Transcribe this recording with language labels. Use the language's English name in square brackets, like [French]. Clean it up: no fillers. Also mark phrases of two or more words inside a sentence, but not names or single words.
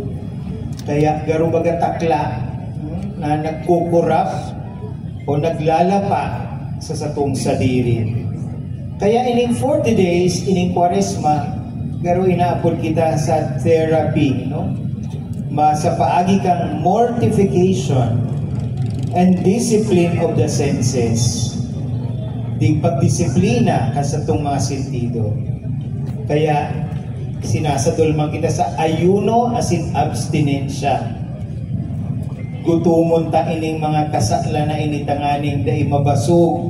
[Bikol] Kaya garo baga takla na nagkukurap o naglalapa sa satong sadiri. Kaya ining 40 days, ining Kwaresma, garo inaapod kita sa therapy, no? Sa paagi kang [English] mortification and discipline of the senses. [Bikol] Di pagdisiplina ka sa itong mga sentido. Kaya sinasadol man kita sa ayuno asin abstinensya. Gutumon ta ining mga kasala na initanganing dahil mabasog.